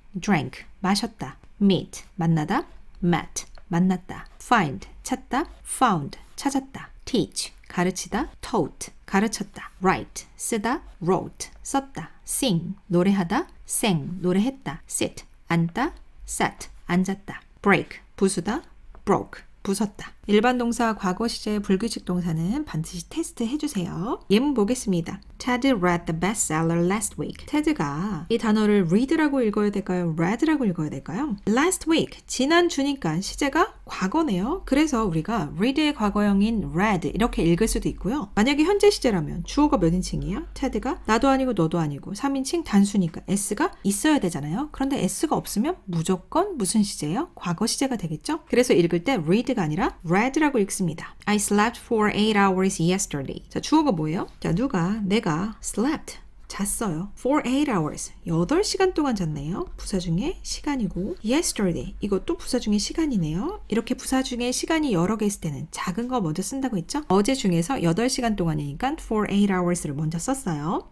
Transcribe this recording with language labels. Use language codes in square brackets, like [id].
[ko] drank, 마셨다, meet, 만나다, met, 만났다, find, 찾다, found, 찾았다, teach, 가르치다, taught, 가르쳤다, write, 쓰다, wrote, 썼다, sing, 노래하다, sang, 노래했다, sit, 앉다, sat, 앉았다, break, 부수다, broke, 부쉈다. 일반 동사, 과거 시제, 불규칙 동사는 반드시 테스트 해주세요. 예문 보겠습니다. [en] Ted read the bestseller last week. [ko] 테드가 이 단어를 read라고 읽어야 될까요? read라고 읽어야 될까요? last week, 지난주니까 시제가 과거네요. 그래서 우리가 read의 과거형인 read 이렇게 읽을 수도 있고요. 만약에 현재 시제라면 주어가 몇 인칭이에요? 테드가 나도 아니고 너도 아니고 3인칭 단수니까 S가 있어야 되잖아요. 그런데 S가 없으면 무조건 무슨 시제예요? 과거 시제가 되겠죠? 그래서 읽을 때 read가 아니라 read라고 읽습니다. [en] I slept for 8 hours yesterday. [ko] 자, 주어가 뭐예요? 자, 내가 slept, 잤어요. [en] For 8 hours, [ko] 8시간 동안 잤네요. 부사 중에 시간이고 yesterday, 이것도 부사 중에 시간이네요. 이렇게 부사 중에 시간이 여러 개 있을 때는 작은 거 먼저 쓴다고 했죠? 어제 중에서 8시간 동안이니까 [en] for 8 hours [ko] 를 먼저 썼어요.